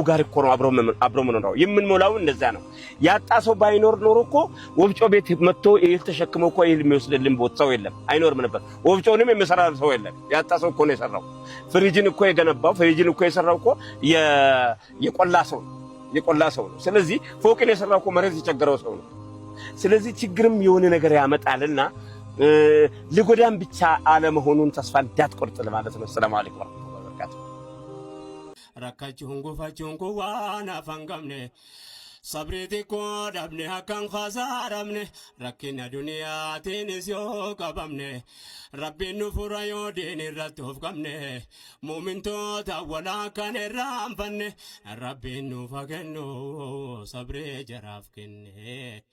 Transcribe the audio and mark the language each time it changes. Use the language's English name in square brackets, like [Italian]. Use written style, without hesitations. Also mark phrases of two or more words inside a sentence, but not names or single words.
[Amharic] ጋር እኮ ነው አብሮ መኖር። የምንሞላው እንደዛ ነው። ያጣ ሰው ባይኖር ኖሮ እኮ ወፍጮ ቤት መጥቶ እህል ተሸክሞ እኮ እህል የሚወስድልን ሰው የለም፣ አይኖርም ነበር። ወፍጮንም የሚሰራ ሰው የለም። ያጣ ሰው እኮ ነው የሰራው። ፍሪጅን እኮ የሰራው እኮ የቆላ ሰው ነው። ስለዚህ ፎቅን የሰራው እኮ መሬት የቸገረው ሰው ነው። ስለዚህ ችግርም የሆነ ነገር ያመጣልና ልጎዳም ብቻ አለመሆኑን ተስፋ እንዳትቆርጥ ለማለት ነው። [Arabic] السلام عليكم ورحمة الله وبركاته። [Oromo] rakkachuun gufachuun kun waan afaan qabne sabriiti koo dhabne akkan khasaaramne rakkina duniyaatiinis yoo qabamne rabbiin nu fura yoo diin irratti of qabne muumintoota walaa kan irraanfanne rabbiin nuuf haa kennu sabree jaraaf kenne.